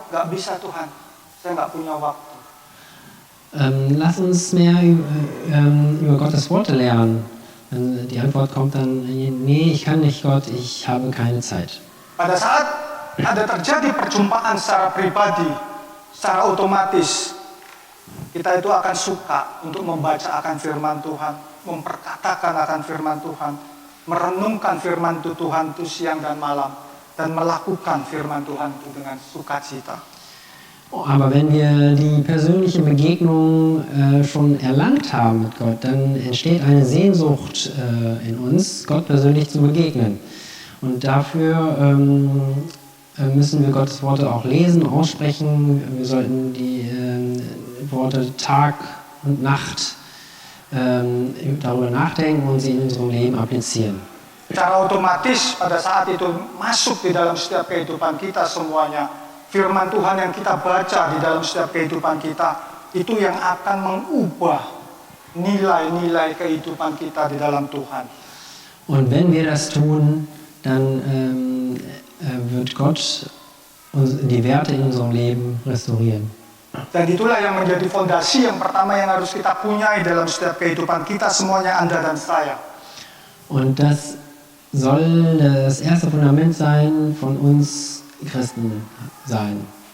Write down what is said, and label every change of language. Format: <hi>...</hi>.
<id>Gak bisa Tuhan, saya gak punya waktu.</id> <de>Lass uns mehr über Gottes Worte lernen. Die Antwort kommt dann, nee, ich kann nicht Gott, ich habe keine Zeit.</de> <id>Pada saat ada terjadi perjumpaan secara pribadi, secara otomatis, kita itu akan suka untuk membaca akan firman Tuhan, memperkatakan akan firman Tuhan, merenungkan firman Tuhan itu siang dan malam, dan melakukan firman Tuhan itu dengan sukacita.</id> <de>Aber wenn wir die persönliche Begegnung schon erlangt haben mit Gott, dann entsteht eine Sehnsucht in uns, Gott persönlich zu begegnen. Und dafür müssen wir Gottes Worte auch lesen, aussprechen. Wir sollten die Worte Tag und Nacht darüber nachdenken und sie in unserem Leben applizieren.</de> <id>Secara otomatis pada saat itu masuk di dalam setiap kehidupan kita semuanya. Firman Tuhan yang kita baca di dalam setiap kehidupan kita, itu yang akan mengubah nilai-nilai kehidupan kita di dalam Tuhan.</id> <de>Und wenn wir das tun, dann wird Gott die Werte in unserem Leben restaurieren.</de> <id>Dan itulah yang menjadi fondasi yang pertama yang harus kita punyai dalam setiap kehidupan kita semuanya, Anda dan saya.</id> <de>Und das soll das erste Fundament sein von uns Christen sein.</de>